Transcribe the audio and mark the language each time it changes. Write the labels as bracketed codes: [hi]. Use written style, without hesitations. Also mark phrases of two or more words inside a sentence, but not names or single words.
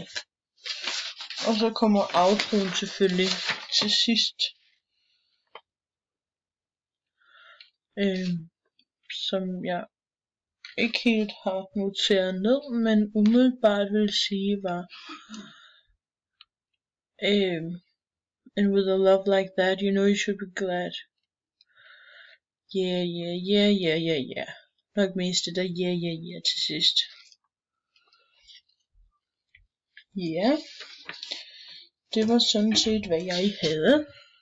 [da] Og så kommer outroen selvfølgelig til sidst. Som jeg ikke helt har noteret ned, men umiddelbart vil sige var [en] and with a love like that, you know you should be glad. [da] Yeah. Nok mest det der yeah til sidst. Ja, det var sådan set hvad jeg havde.